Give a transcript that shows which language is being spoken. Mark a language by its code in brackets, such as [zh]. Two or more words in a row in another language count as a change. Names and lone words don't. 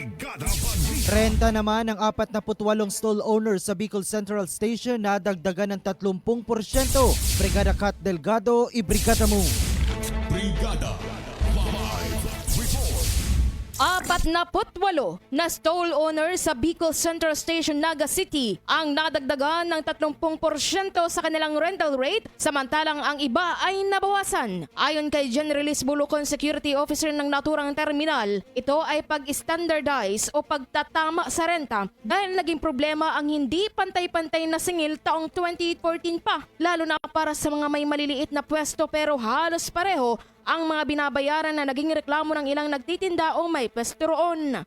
[tl] Renta naman ng 48 stall owners sa Bicol Central Station na dagdagan ng 30%. Brigada Cat Delgado, ibrigada mo. Brigada Live Report. 48 na stall owner sa Bicol Central Station, Naga City ang nadagdagan ng 30% sa kanilang [en] rental rate, [tl] samantalang ang iba ay nabawasan. Ayon kay Generalist Bulucon Security Officer ng naturang terminal, ito ay pag-standardize o pagtatama sa renta dahil naging problema ang hindi pantay-pantay na singil taong 2014 pa, lalo na para sa mga may maliliit na pwesto pero halos pareho ang mga binabayaran na naging reklamo ng ilang nagtitinda o may pwesto roon.